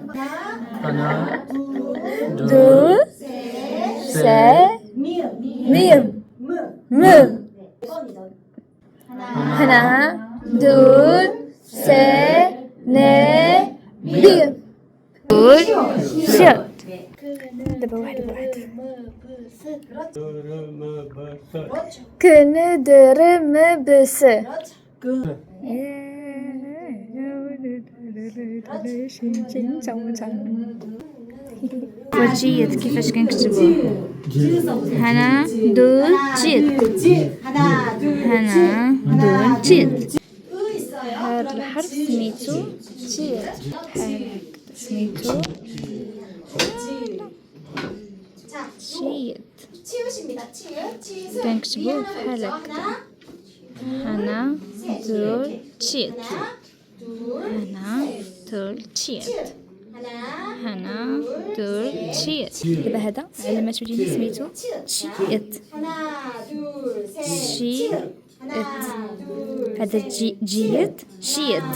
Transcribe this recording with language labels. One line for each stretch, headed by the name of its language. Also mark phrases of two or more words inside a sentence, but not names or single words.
Korean: 하나. 둘. 둘. 셋. 셋. 미음. 미음. 무. 무. 네. 1번이죠. 하나, 둘, 셋, 넷, 미음. 둘, 셋.
Arabic: دابا واحد بواحد. كندرم بس. وجيت كيفاش كنكتبوه؟ هنا دول جيت. هنا دول جيت. هذا الحرف سميتو جيت. بحال هكا سميتو
Korean: 자,
Arabic: جيت.
Korean: 치읓입니다. 치읓.
Arabic: كنكتبوه بحال هكا. هنا دول جيت. هنا دول جيت. هنا دول جيت. دابا هذا علامات وليدي سميتو جيت. جيت. هذا جيت جيت.